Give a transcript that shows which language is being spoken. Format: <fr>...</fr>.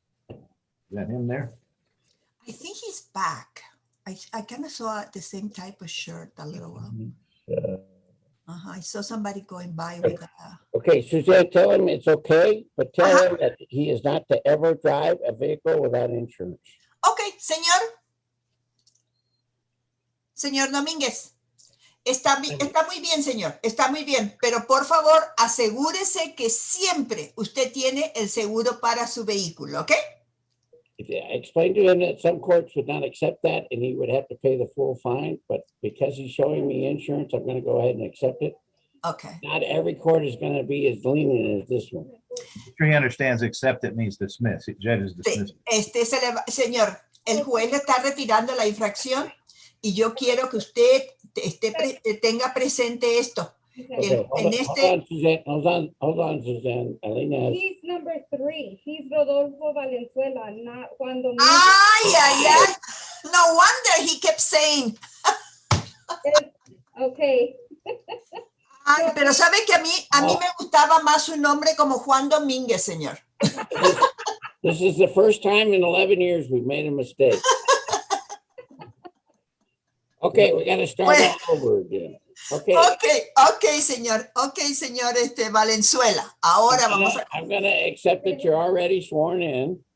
<en>Is that him there? I think he's back. I kind of saw the same type of shirt a little while. I saw somebody going by with a, Okay, Suzanne, tell him it's okay, but tell him that he is not to ever drive a vehicle without insurance.</en> <es>ok, señor Domínguez, está muy bien, señor, está muy bien, pero por favor asegúrese que siempre usted tiene el seguro para su vehículo, ¿ok?</es> <en>I explained to him that some courts would not accept that and he would have to pay the full fine, but because he's showing me insurance, I'm gonna go ahead and accept it. Okay. Not every court is gonna be as lenient as this one. Sure he understands accept it means dismiss. It judges dismiss.</en> <es>Señor, el juez le está retirando la infracción y yo quiero que usted tenga presente esto.</es> <en>Okay, hold on, Suzanne. Alina, He's number 3. He's Rodolfo Valenzuela, not Juan Dominguez. Ay. No wonder he kept saying. Okay.</en> <es>Ay, pero sabe que a mí me gustaba más su nombre como Juan Domínguez, señor.</es> <en>this is the first time in 11 years we've made a mistake. Okay, we got to start all over again. Okay.</en> <es>Okay, señor. Okay, señor Valenzuela. Ahora vamos a...</es> <en>I'm going to accept that you're already sworn in.</en>